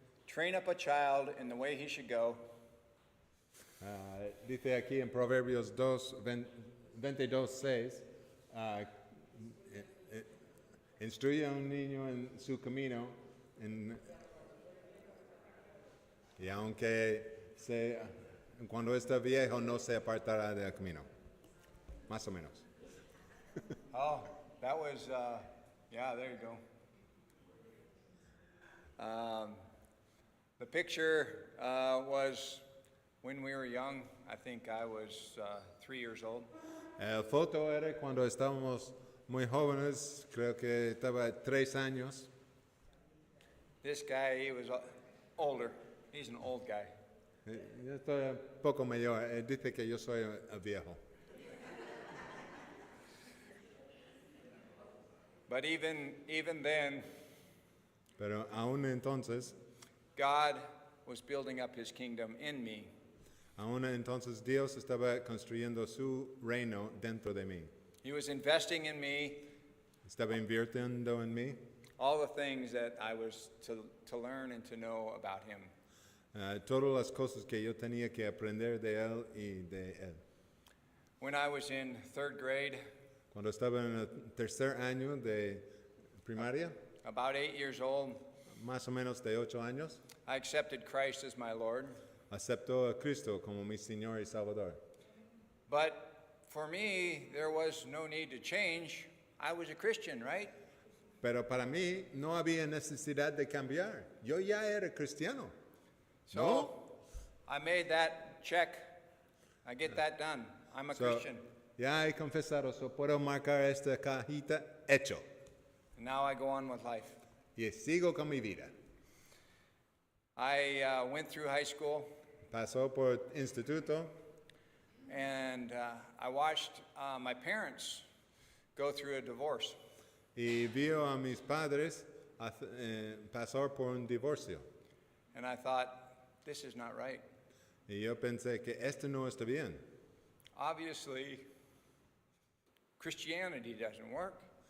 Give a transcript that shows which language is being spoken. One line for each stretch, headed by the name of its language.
English: train up a child in the way he should go,
Spanish: dice aquí en Proverbios 22:6, instruye a un niño en su camino, y aunque cuando está viejo no se apartará del camino. Más o menos.
English: Oh, that was, yeah, there you go. The picture was when we were young. I think I was 3 years old.
Spanish: La foto era cuando estábamos muy jóvenes, creo que estaba 3 años.
English: This guy, he was older. He's an old guy.
Spanish: Yo estoy un poco mayor. Él dice que yo soy el viejo.
English: But even then,
Spanish: Pero aún entonces,
English: God was building up His kingdom in me.
Spanish: aún entonces Dios estaba construyendo su reino dentro de mí.
English: He was investing in me
Spanish: Estaba invirtiendo en mí
English: all the things that I was to learn and to know about Him.
Spanish: todas las cosas que yo tenía que aprender de él y de él.
English: When I was in 3rd grade,
Spanish: Cuando estaba en el tercer año de primaria,
English: about 8 years old,
Spanish: más o menos de 8 años,
English: I accepted Christ as my Lord.
Spanish: aceptó a Cristo como mi Señor y Salvador.
English: But for me, there was no need to change. I was a Christian, right?
Spanish: Pero para mí no había necesidad de cambiar. Yo ya era cristiano.
English: So
Spanish: No.
English: I made that check. I get that done. I'm a So, Christian.
Spanish: ya he confesado, so puedo marcar esta cajita, hecho.
English: And now I go on with life.
Spanish: Y sigo con mi vida.
English: I went through high school,
Spanish: Pasó por instituto
English: and I watched my parents go through a divorce.
Spanish: y vio a mis padres pasar por un divorcio.
English: And I thought, this is not right.
Spanish: Y yo pensé que esto no está bien.
English: Obviously, Christianity doesn't work.